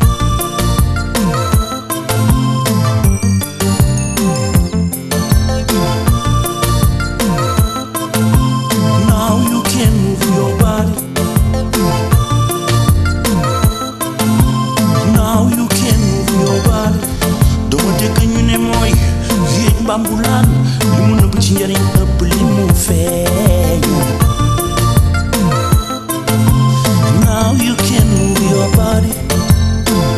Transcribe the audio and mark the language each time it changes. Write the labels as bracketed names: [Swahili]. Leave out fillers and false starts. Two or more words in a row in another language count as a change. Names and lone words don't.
[English] Now you can move your body. Now you can move your body. [Wolof] Dama dégg ñu ne mooy géej mbambulaan li mu nëbb ci njariñ ëpp li mu feeñ. [English] Now you can move your body.